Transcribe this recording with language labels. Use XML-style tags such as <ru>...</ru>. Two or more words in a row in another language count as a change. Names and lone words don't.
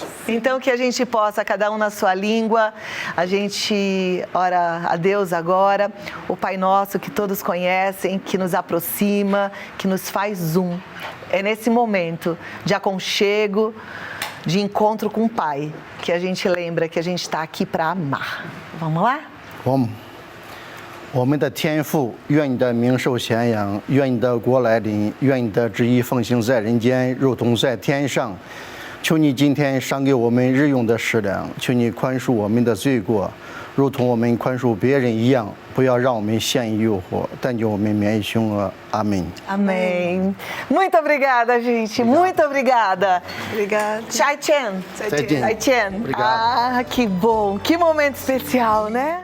<pt>Então que a gente possa, cada um na sua língua, a gente ora a Deus agora, o Pai Nosso que todos conhecem, que nos aproxima, que nos faz um. É nesse momento de aconchego, de encontro com o Pai, que a gente lembra que a gente está aqui para amar. Vamos lá? Vamos.</pt> <zh>我们的天父，愿你的名受显扬，愿你的国来临，愿你的旨意奉行在人间，如同在天上。求你今天赏给我们日用的食粮，求你宽恕我们的罪过，如同我们宽恕别人一样，不要让我们陷于诱惑，但求我们免于凶恶。阿门。</zh> <pt>Amém. Muito obrigada, gente. Muito obrigada. Obrigada.</pt> <zh>再见. 再见. 再见.</zh> <pt>Obrigado. Ah, que bom. Que momento especial, né?</pt>